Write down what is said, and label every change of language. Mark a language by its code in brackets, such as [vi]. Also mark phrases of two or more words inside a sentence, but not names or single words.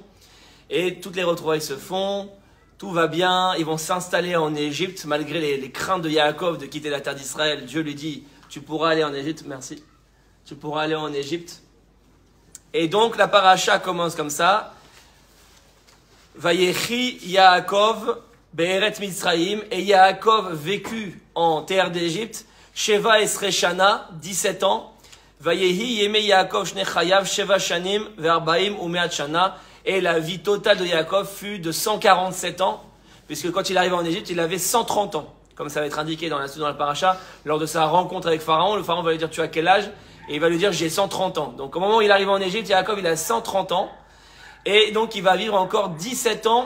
[fr] Et toutes les retrouvailles se font. Tout va bien, ils vont s'installer en Égypte, malgré les craintes de Yaakov de quitter la terre d'Israël. Dieu lui dit, tu pourras aller en Égypte, merci. Tu pourras aller en Égypte. Et donc la paracha commence comme ça. [he] ויחי יעקב בארץ מצרים. [fr] Et Yaakov vécut en terre d'Égypte. [he] שבע עשרה שנה, [fr] 17 ans. [he] ויהי ימי יעקב שני חייו שבע שנים וארבעים ומאת שנה. [fr] Et la vie totale de Yaakov fut de 147 ans, puisque quand il arrive en Égypte, il avait 130 ans. Comme ça va être indiqué dans la paracha, lors de sa rencontre avec Pharaon, le Pharaon va lui dire, tu as quel âge? Et il va lui dire, j'ai 130 ans. Donc au moment où il arrive en Égypte, Yaakov, il a 130 ans. Et donc il va vivre encore 17 ans.